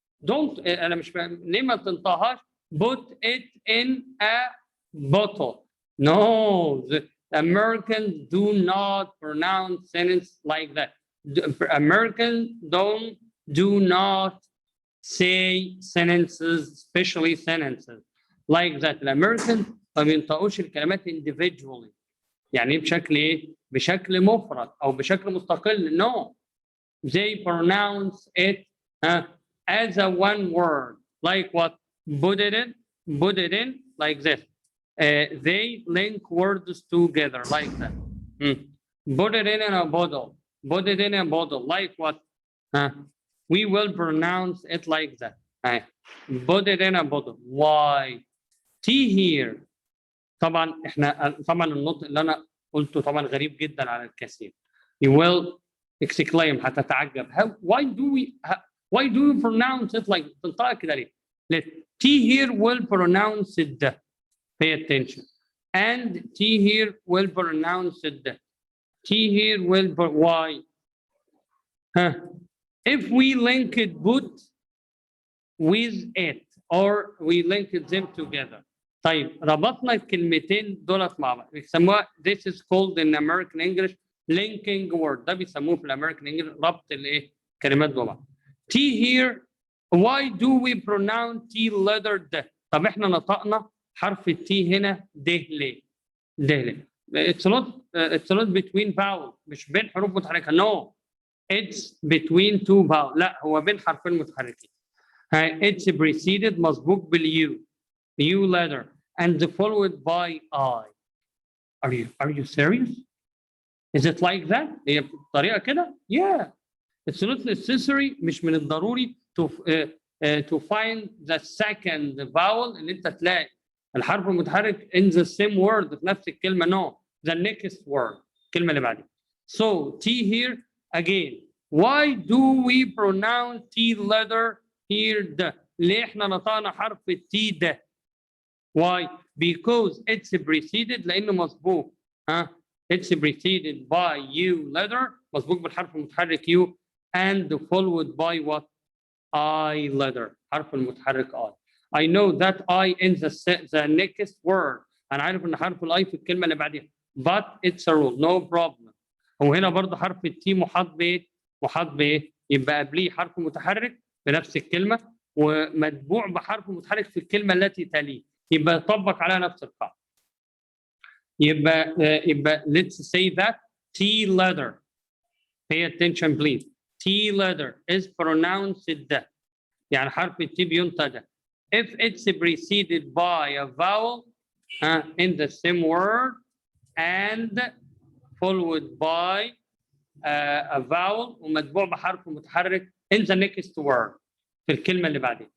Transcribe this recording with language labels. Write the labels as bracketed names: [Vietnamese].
[English] Don't, [Arabic] أنا مش فاهم ليه ما بتنطقهاش [English] put it in a bottle. No, Americans do not pronounce sentence like that. Americans do not say sentences, especially sentences like that. [Arabic] الامريكان ما بينطقوش الكلمات individually. يعني بشكل ايه؟ بشكل مفرد او بشكل مستقل. [English] No. They pronounce it as a one word. Like what? Put it in, like this. They link words together like that. Put it in a bottle. Put it in a bottle. Like what? We will pronounce it like that. Put it in a bottle. Why? T here. [Arabic] طبعا النطق اللي انا قلته طبعا غريب جدا على الكثير. [English] You will exclaim [Arabic] هتتعجب. [English] Why do you pronounce it like [Arabic] تنطقها كده ليه؟ [English] T here will pronounce it. Pay attention. And T here will pronounce it. T here will, why? If we link it put with it or we link them together. [Arabic] طيب ربطنا الكلمتين دولت مع بعض بيسموها [English] this is called in American English linking word. [Arabic] ده بيسموه في الامريكان انجلش ربط الايه؟ كلمات ببعض. [English] T here, why do we pronounce T letter D? [Arabic] طب احنا نطقنا حرف التي هنا د ليه؟ د ليه؟ [English] It's not between vowels. [Arabic] مش بين حروف متحركة. [English] No. It's between two vowels. [Arabic] لا هو بين حرفين متحركين. [English] It's preceded [Arabic] مسبوق باليو. [English] U letter and followed by I. Are you serious? Is it like that? [Arabic] هي بطريقة كده؟ Yeah. [English] It's not necessary. [Arabic] مش من الضروري [English] to find the second vowel [Arabic] اللي انت تلاقي الحرف المتحرك [English] in the same word [Arabic] في نفس الكلمة. [English] No. The next word. [Arabic] الكلمة اللي بعدها. [English] So T here again. Why do we pronounce T letter here the? [Arabic] ليه احنا نطقنا حرف التي ده؟ [English] Why? Because it's preceded [Arabic] لأنه مسبوق. [English] It's preceded by U letter [Arabic] مسبوق بالحرف المتحرك [English] U and followed by what? I letter [Arabic] حرف المتحرك [English] I. I know that I in the next word. [Arabic] أنا عارف إن حرف الI في الكلمة اللي بعديها. [English] But it's a rule. No problem. [Arabic] وهنا برضه حرف التي محاط بإيه؟ محاط بإيه؟ يبقى قبليه حرف متحرك بنفس الكلمة ومتبوع بحرف متحرك في الكلمة التي تليه. يبقى يطبق عليها نفس القاعدة. [English] يبقى let's say that T letter. Pay attention please. T letter is pronounced ده. [Arabic] يعني حرف التي بينطق ده. [English] If it's preceded by a vowel in the same word and followed by a vowel [Arabic] ومتبوع بحرف متحرك [English] in the next word [Arabic] في الكلمة اللي بعدين.